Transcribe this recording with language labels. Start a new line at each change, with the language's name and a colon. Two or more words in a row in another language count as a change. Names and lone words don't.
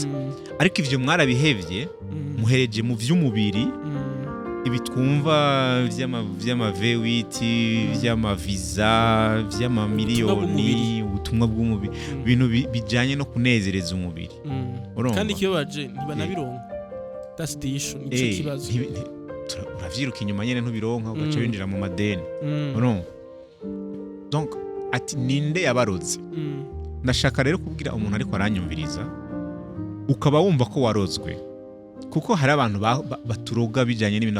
Rundi: Ariko ivyo mwarabihevye muhereje mu vy'umubiri, ibitwumva vy'ama V8 vy'ama visa vy'ama miliyoni, ubutumwa bw'umubiri, ibintu bijanye no kunezereza umubiri. Kandi kiyo baje ntibanabironka.
English: That's the issue,
Rundi: nico kibazo. Uravyiruka inyuma nyene ntubironka ugaca winjira mu madeni. Urumva? Donc ati ninde yabaroze. Ndashaka rero kubwira umuntu ariko aranyumviriza ukaba wumva ko warozwe, kuko hari abantu baturoga bijanye n'ibintu.